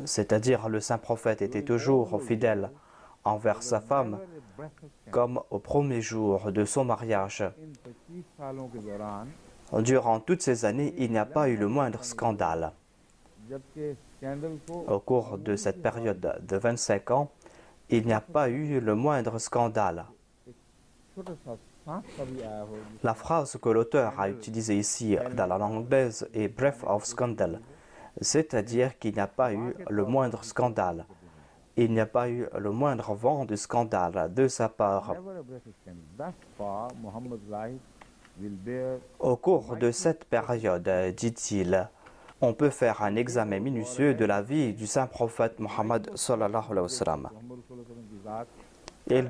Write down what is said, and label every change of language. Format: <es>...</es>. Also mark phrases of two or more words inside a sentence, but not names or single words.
<fr>C'est-à-dire, le saint prophète était toujours fidèle envers sa femme, comme au premier jour de son mariage.</fr> <ur>ان 25 سالوں کے دوران</ur> <fr>Durant toutes ces années, il n'y a pas eu le moindre scandale.</fr> <ur>جبکہ اسکینڈل کو</ur> <fr>Au cours de cette période de 25 ans, il n'y a pas eu le moindre scandale.</fr> <ur>چھوٹا سا سانس کا بھی آیا ہو</ur> <fr>La phrase que l'auteur a utilisée ici dans la langue anglaise est</fr> <en>breath of scandal,</en> <fr>c'est-à-dire qu'il n'y a pas eu le moindre scandale. Il n'y a pas eu le moindre vent de scandale de sa part.</fr> <en>never a breath of scandal. Thus far, Muhammad's life will bear</en> <fr>Au cours de cette période, dit-il, on peut faire un examen minutieux de la vie du saint prophète Mohammed</fr> <ar>صلى الله عليه وسلم.</ar> <ur>محمد رسول اللہ کی ذات</ur>